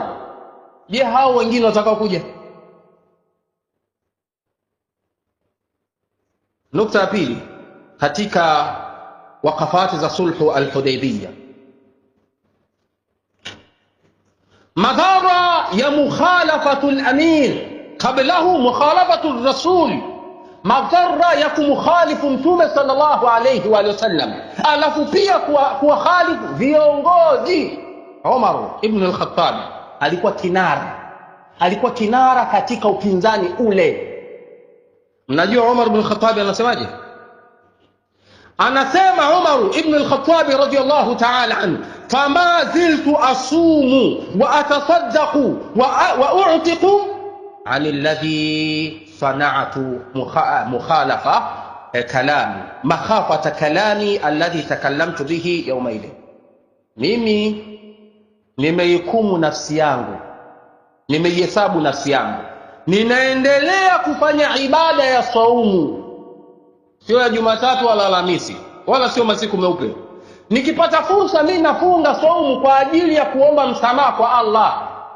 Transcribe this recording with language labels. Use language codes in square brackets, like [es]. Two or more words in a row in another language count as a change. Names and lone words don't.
[sw] Je, hao wengine watakao kuja? Nukta ya pili katika wakafati za sulhu al-Hudaybiyah, madhara ya [ar] مخالفة الأمين قبله مخالفة الرسول, [sw] madhara ya kumkhalifu mtume [ar] صلى الله عليه وسلم, [sw] alafu pia kuwakhalifu viongozi. Umar ibn al-Khattab alikuwa kinara katika upinzani ule. Mnajua Umar ibn al-Khattab anasemaje? [ar] Anasema Umar ibn al-Khattab رضي الله تعالى عنه فما زلت أصوم وأتصدق وأعتق عن الذي صنعت مخالفة كلامي مخافة كلامي الذي تكلمت به يومئذ. [sw] Mimi nimehukumu nafsi yangu, nimeihesabu nafsi yangu, ninaendelea kufanya ibada ya saumu, sio ya Jumatatu wala Alhamisi wala sio masiku meupe. Nikipata fursa mimi nafunga saumu kwa ajili ya kuomba msamaha kwa Allah.